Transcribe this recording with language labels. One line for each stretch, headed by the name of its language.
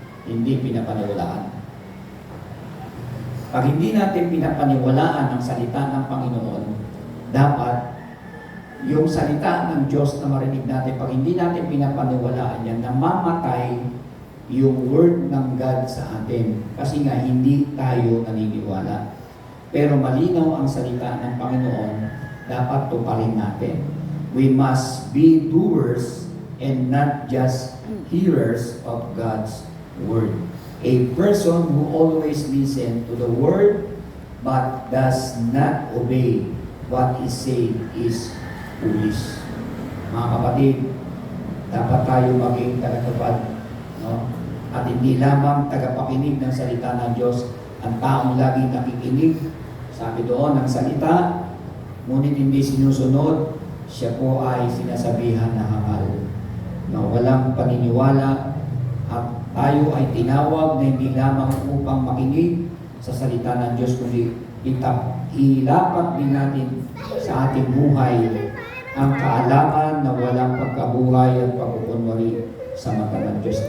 Filipino: Hindi pinapaniwalaan. Pag hindi natin pinapaniwalaan ang salita ng Panginoon, dapat yung salita ng Diyos na marinig natin, pag hindi natin pinapaniwalaan yan, namamatay yung word ng God sa atin. Kasi nga, hindi tayo naniniwala. Pero malinaw ang salita ng Panginoon, dapat tuparin natin.
English: We must be doers and not just hearers of God's word. A person who always listens to the word but does not obey what is said is foolish.
Filipino: Mga kapatid, dapat tayo maging tagapagpad, at hindi lamang tagapakinig ng salita ng Diyos. Ang taong lagi nakikinig, sabi doon, ng salita, ngunit hindi sinusunod, siya po ay sinasabihan na hangal, na walang paniniwala, at tayo ay tinawag na hindi lamang upang makinig sa salita ng Diyos, kundi ilapat din natin sa ating buhay ang kaalaman na walang pagkabuhay at pagkukunwari sa mata ng Diyos.